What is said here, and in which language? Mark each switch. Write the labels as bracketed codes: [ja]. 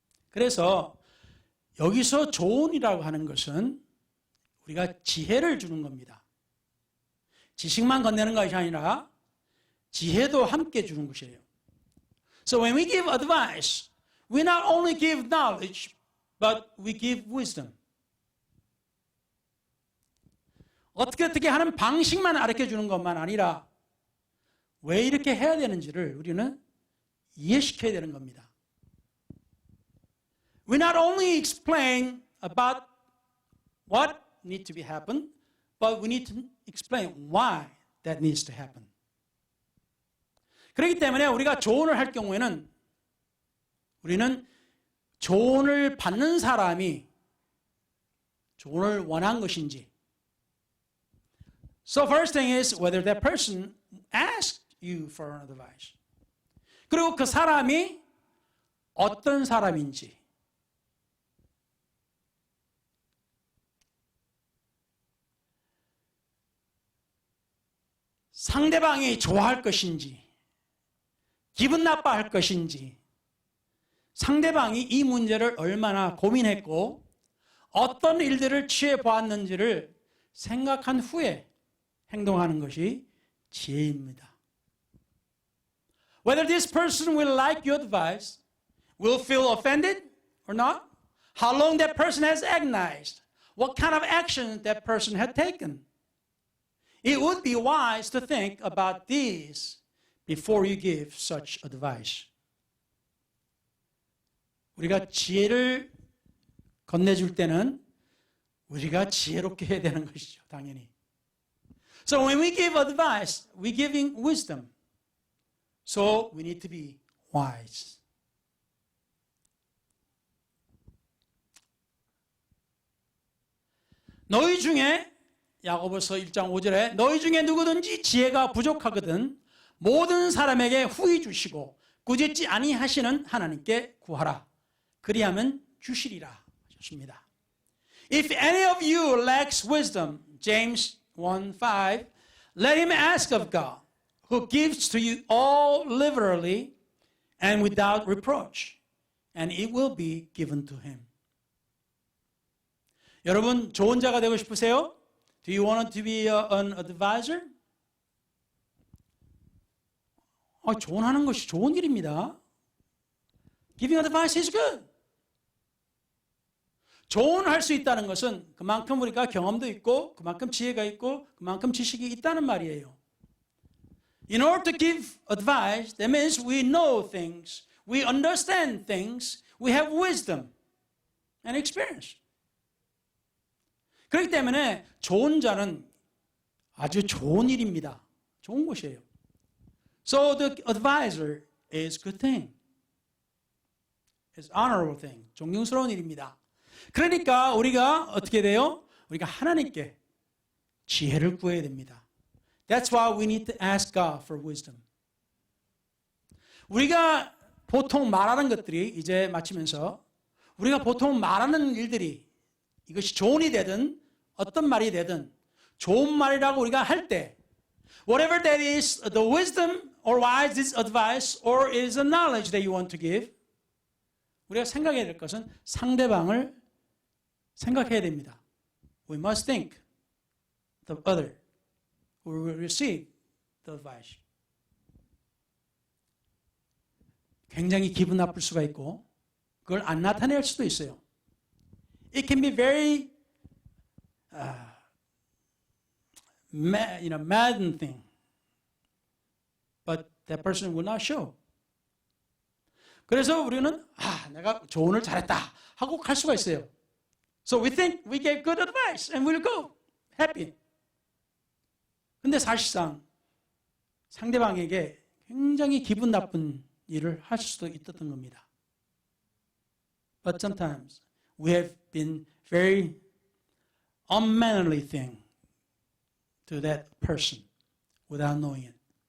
[ko] 그래서 여기서 조언이라고 하는 것은 우리가 지혜를 주는 겁니다. 지식만 건네는 것이 아니라 지혜도 함께 주는 것이에요. [en] So when we give advice, we not only give knowledge, but we give wisdom. [ko] 어떻게 하는 방식만 가르쳐 주는 것만 아니라 왜 이렇게 해야 되는지를 우리는 이해시켜야 되는 겁니다. [en] We not only explain about what needs to be happen, but we need to explain why that needs to happen. [ko] 그렇기 때문에 우리가 조언을 할 경우에는 우리는 조언을 받는 사람이 조언을 원한 것인지. [en] So first thing is whether that person asked you for an advice. [ko] 그리고 그 사람이 어떤 사람인지. 상대방이 좋아할 것인지, 기분 나빠할 것인지, 상대방이 이 문제를 얼마나 고민했고 어떤 일들을 취해 보았는지를 생각한 후에 행동하는 것이 지혜입니다. [en] Whether this person will like your advice, will feel offended or not, how long that person has agonized, what kind of action that person had taken. It would be wise to think about these before you give such advice. [ko] 우리가 지혜를 건네줄 때는 우리가 지혜롭게 해야 되는 것이죠, 당연히. [en] So when we give advice, we're giving wisdom. So we need to be wise. [ko] 너희 중에 야고보서 1장 5절에 너희 중에 누구든지 지혜가 부족하거든 모든 사람에게 후히 주시고 꾸짖지 아니하시는 하나님께 구하라. 그리하면 주시리라 하셨습니다. [en] If any of you lacks wisdom, James 1:5, let him ask of God, who gives to you all liberally and without reproach, and it will be given to him. [ko] 여러분 좋은 자가 되고 싶으세요? [en] Do you want to be an advisor? [ko] 조언하는 것이 좋은 일입니다. [en] Giving advice is good. [ko] 조언할 수 있다는 것은 그만큼 우리가 경험도 있고 그만큼 지혜가 있고 그만큼 지식이 있다는 말이에요. [en] In order to give advice, that means we know things, we understand things, we have wisdom and experience. [ko] 그렇기 때문에 좋은 자는 아주 좋은 일입니다. 좋은 것이에요. [en] So the advisor is good thing. It's honorable thing. [ko] 존경스러운 일입니다. 그러니까 우리가 어떻게 돼요? 우리가 하나님께 지혜를 구해야 됩니다. [en] That's why we need to ask God for wisdom. [ko] 우리가 보통 말하는 것들이 이제 마치면서 우리가 보통 말하는 일들이 이것이 조언이 되든 어떤 말이 되든 좋은 말이라고 우리가 할 때 [en] whatever that is, the wisdom or why is this advice or is a knowledge that you want to give? [ko] 우리가 생각해야 될 것은 상대방을 생각해야 됩니다. [en] We must think the other who will receive the advice. [ko] 굉장히 기분 나쁠 수가 있고 그걸 안 나타낼 수도 있어요. [en] It can be very maddening thing, but that person will not show. [ko] 그래서 우리는 내가 조언을 잘했다 하고 갈 수가 있어요. [en] So we think we gave good advice and we'll go happy. [ko] 근데 사실상 상대방에게 굉장히 기분 나쁜 일을 할 수도 있었던 겁니다. [en] But sometimes we have been very unmannerly thing to that person without knowing it.